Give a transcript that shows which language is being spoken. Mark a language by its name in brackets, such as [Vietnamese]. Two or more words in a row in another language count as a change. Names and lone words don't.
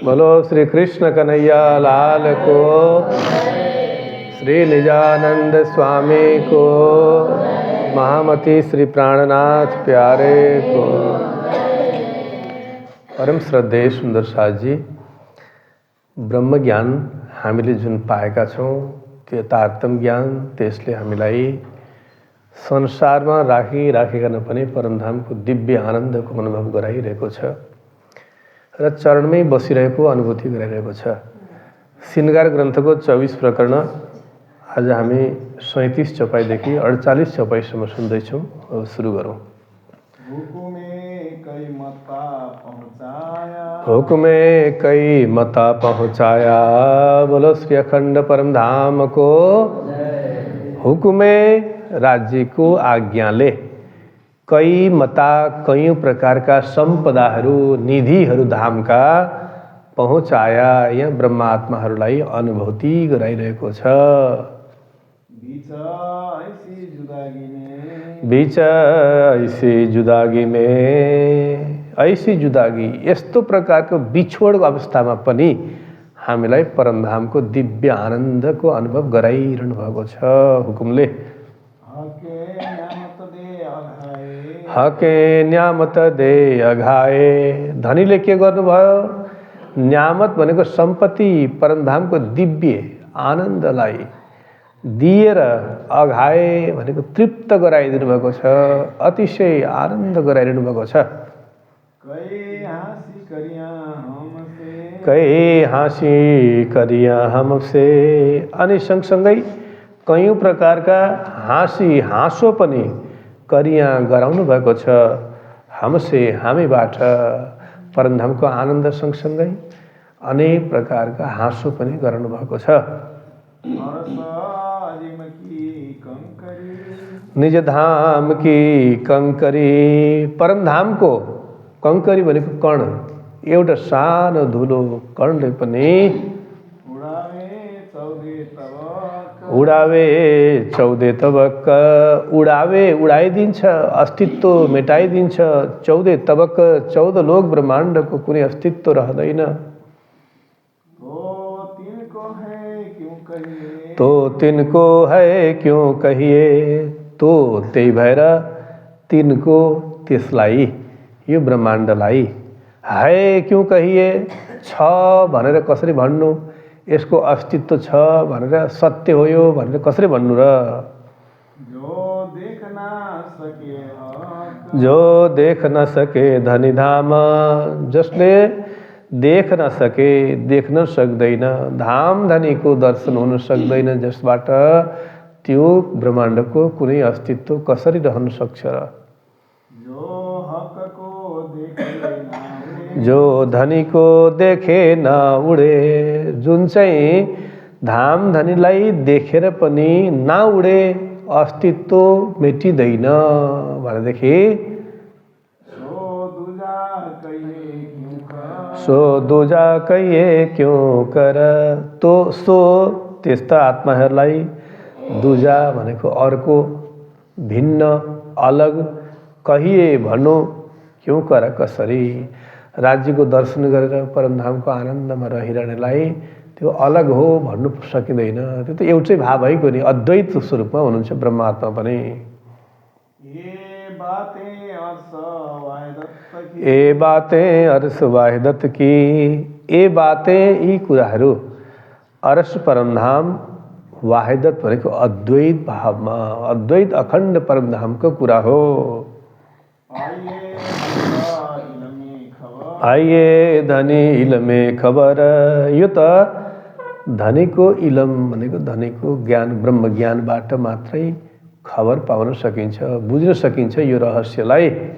[Hindi] बोलो श्री कृष्ण कन्हैया लाल को, श्री निजानंद स्वामी को, महामती श्री प्राणनाथ प्यारे को। [Nepali] परम श्रद्धेय सुन्दर साथ जी, ब्रह्मज्ञान हामीले जुन पाएका छौँ त्यो तारतम ज्ञान, त्यसले हामीलाई संसारमा राखिराखिकन पनि परमधामको दिव्य आनन्दको अनुभव गराइरहेको छ र चरणमै बसिरहेको अनुभूति गराइरहेको छ। श्रृंगार ग्रन्थको 24 प्रकरण आज हामी 37 चौपाईदेखि 48 चौपाईसम्म सुन्दैछौँ। अब सुरु गरौँ। [Hindi] हुकुमे कई मता पहुँचाया, बोलो श्री अखण्ड परमधाम को। [Nepali] हुकुमे राज्यको आज्ञाले कई मता कयौं प्रकारका सम्पदाहरू, निधिहरू धामका पहुँचाया, यहाँ ब्रह्मात्माहरूलाई अनुभूति गराइरहेको छ। [Hindi] बीच ऐसी जुदागी में, ऐसी जुदागी, [Nepali] यस्तो प्रकारको बिछोडको अवस्थामा पनि हामीलाई परमधामको दिव्य आनन्दको अनुभव गराइरहनु भएको छ हुकुमले। [Hindi] हके न्यामत दे अघाए, [Nepali] धनीले के गर्नुभयो? न्यामत भनेको सम्पत्ति, परमधामको दिव्य आनन्दलाई दिएर अघाए भनेको तृप्त गराइदिनु भएको छ, अतिशय आनन्द गराइदिनु भएको छ। [Hindi] कई हाँसी करिया हमसे, [Nepali] अनि सँगसँगै कयौं प्रकारका हाँसो पनि करिया गराउनु भएको छ हमसे, हामीबाट। परमधामको आनन्द सँगसँगै अनेक प्रकारका हाँसो पनि गराउनु भएको छ। [Hindi] निज धाम की कंकरी, [Nepali] परमधामको कंकरी भनेको कण, एउटा सानो धुलो कणले पनि [Hindi] उडावे 14 तबक, [Nepali] उडावे उडाइदिन्छ, अस्तित्व मेटाइदिन्छ। 14 तबक, 14 लोक ब्रह्माण्डको कुनै अस्तित्व रहँदैन। [Hindi] तो तिनको है क्यों कहिए, [Nepali] तो त्यही भएर तिनको, त्यसलाई, यो ब्रह्माण्डलाई, [Hindi] है क्यों कहिए, [Nepali] छ भनेर कसरी भन्नु, यसको अस्तित्व छ भनेर, सत्य हो यो भनेर कसरी भन्नु र। [Hindi] जो देख न सके धनी धाम, जसले देख न सके, [Nepali] देख्न सक्दैन, धाम धनीको दर्शन हुन सक्दैन, जसबाट त्यो ब्रह्माण्डको कुनै अस्तित्व कसरी रहन सक्छ र। [Hindi] जो धनीको देखे न उडे, [Nepali] जुन चाहिँ धाम धनीलाई देखेर पनि नउडे, अस्तित्व मेटिँदैन भनेदेखि [Hindi] सो दुजा कहिए क्यों कर, [Nepali] तो सो त्यस्ता आत्माहरूलाई, दुजा भनेको अर्को, भिन्न, अलग, कहिए भनो, [Hindi] क्यों कर [Nepali] कसरी। राज्यको दर्शन गरेर परमधामको आनन्दमा रहिरहनेलाई त्यो अलग हो भन्नु सकिँदैन, त्यो त एउटै भाव भइगयो नि, अद्वैत स्वरूपमा हुनुहुन्छ ब्रह्मात्मा पनि। [Hindi] ए बातें अर्स वाहिदत की, ए बातें, [Nepali] यी कुराहरू, अर्स परमधाम, वाहिदत भनेको अद्वैत भावमा, अद्वैत अखण्ड परमधामको कुरा हो। [Hindi] आइए धनी इलमे खबर, [Nepali] यो त धनीको इलम भनेको धनीको ज्ञान, ब्रह्म ज्ञानबाट मात्रै खबर पाउन सकिन्छ, बुझ्न सकिन्छ यो रहस्यलाई।